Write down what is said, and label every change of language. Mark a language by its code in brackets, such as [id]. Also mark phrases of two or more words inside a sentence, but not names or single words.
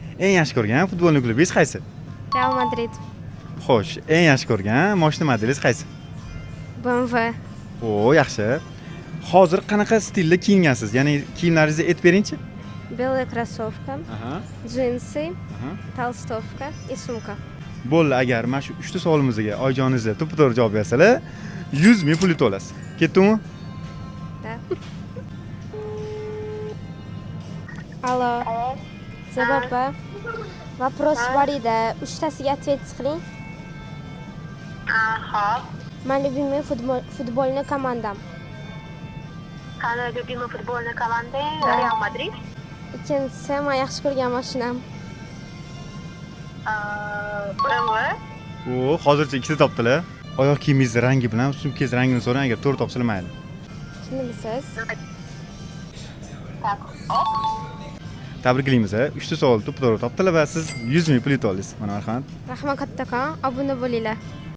[uz] Eng yaxshi ko'rgan futbolni klubingiz qaysi? Real Madrid. Xo'sh, eng yaxshi ko'rgan mashina modelingiz qaysi? BMW. O, yaxshi. Hozir qanaqa stilda kiyingansiz? Ya'ni kiyimlaringizni aytib beringchi. [ru] Белая кроссовка, [uz] Aha. [ru] джинсы, [uz] Aha. [ru] толстовка и сумка. [uz] Bo'ldi, agar mana shu 3 ta savolimizga oyijoningiz to'g'ri javob bersalar, 100 ming pul yutib olasiz. Ketdimi? [ru] Да. Алло. [uz] Zababa. Вопрос bor edi. 3 tasiga ответ qiling. [ru] Ага. Моя любимая футбольная команда. Qani любимый футбольный команда Да. Real Madrid. [uz] Ikkinchisi, men yaxshi ko'rgan mashinam. BMW. O, hozircha ikkita topdilar. Oyoq kiyimingiz rangi bilan sumkangiz rangini so'rang, agar to'g'ri topsalar mayli. Tushundimsiz? [ru] Так, оп. [uz] Tabriklaymiz. 3 ta savol to'g'ri topdilar va siz 100 ming pul yutib oldingiz. Mana marhamat. Rahmat kattakon, obuna bo'linglar.